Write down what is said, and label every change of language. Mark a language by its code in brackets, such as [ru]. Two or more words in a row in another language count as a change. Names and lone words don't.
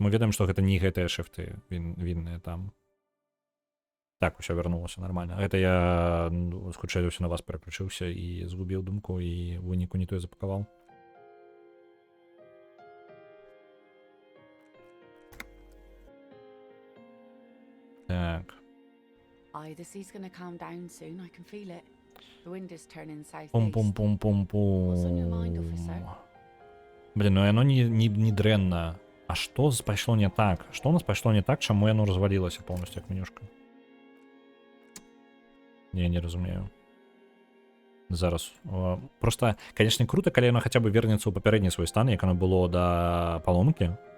[be] Мы ведаем, што гэта не гэтыя шрифты вінныя там. Так, усё вярнулася нормально. Гэта я, хутчэй за ўсё, на вас пераключыўся і згубіў думку, і ў выніку не тое запакаваў. Так. [en] The sea's gonna calm down soon. I can feel it. The wind is turning southeast. Пум-пум-пум-пум-пум. What's on your mind, officer? [be] Блин, ну яно не дрэнна. А што пайшло не так? Што у нас пайшло не так, чаму яно развалілася полностью як менюшка? Не разумею. Зараз. Просто, конечно, круто, калі яно хаця бы вернецца ў папярэдні свой стан, як оно было да паломкі.